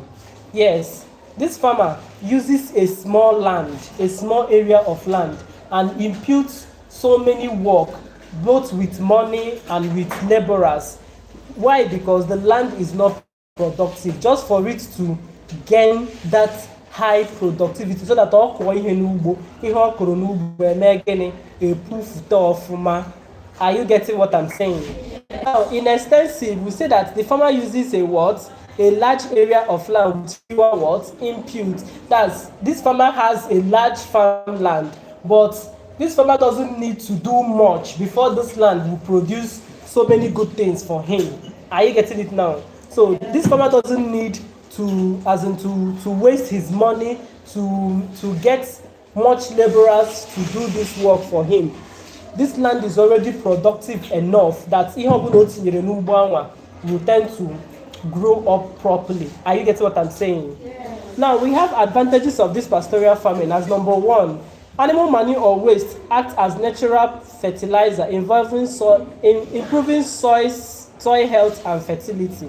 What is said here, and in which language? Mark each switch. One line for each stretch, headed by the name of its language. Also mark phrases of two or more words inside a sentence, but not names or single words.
English: Yes, this farmer uses a small area of land, and imputes so many work, both with money and with laborers. Why? Because the land is not productive. Just for it to gain that high productivity, so that all
Igbo: ihe n'ugbo, ihe ọ kụrụ n'ugbo eme gịnị, epufute ọfụma.
English: Are you getting what I'm saying? Now, in extensive, we say that the farmer uses a what? A large area of land with fewer what? Input. That's, this farmer has a large farmland, but this farmer doesn't need to do much before this land will produce so many good things for him. Are you getting it now? So this farmer doesn't need to waste his money to get much laborers to do this work for him. This land is already productive enough that
Igbo: ihe ọbụla o tinyere n'ugbo anwa
English: will tend to grow up properly. Are you getting what I'm saying? Yeah. Now, we have advantages of this pastoral farming as number 1. Animal manure or waste acts as natural fertilizer, improving soil health and fertility.